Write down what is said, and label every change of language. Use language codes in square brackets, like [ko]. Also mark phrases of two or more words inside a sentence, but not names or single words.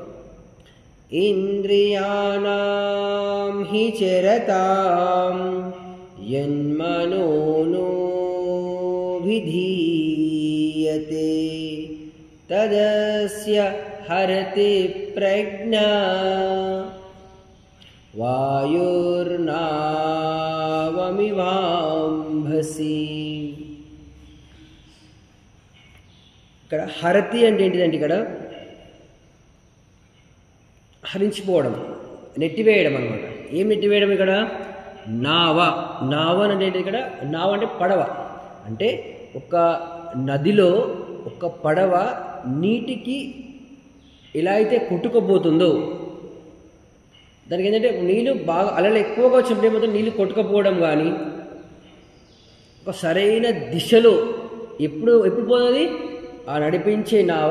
[sa] इंद्रियाणां हि चरतां यन्मनोनो विधीयते तदस्य हरति प्रज्ञा वायुर्नावमिवाम्भसि। [te] ఇక్కడ హరతి అంటే ఏంటిదంటే ఇక్కడ హరించిపోవడం, నెట్టివేయడం అనమాట. ఏం నెట్టివేయడం ఇక్కడ? నావ. నావ అంటే ఇక్కడ నావ అంటే పడవ. అంటే ఒక నదిలో ఒక పడవ నీటికి ఎలా అయితే కొట్టుకుపోతుందో, దానికి ఏంటంటే నీళ్ళు బాగా అలలు ఎక్కువగా వచ్చినప్పుడు ఏమవుతుంది, నీళ్ళు కొట్టుకుపోవడం కానీ ఒక సరైన దిశలో ఎప్పుడు పోతుంది ఆ నడిపించే నావ.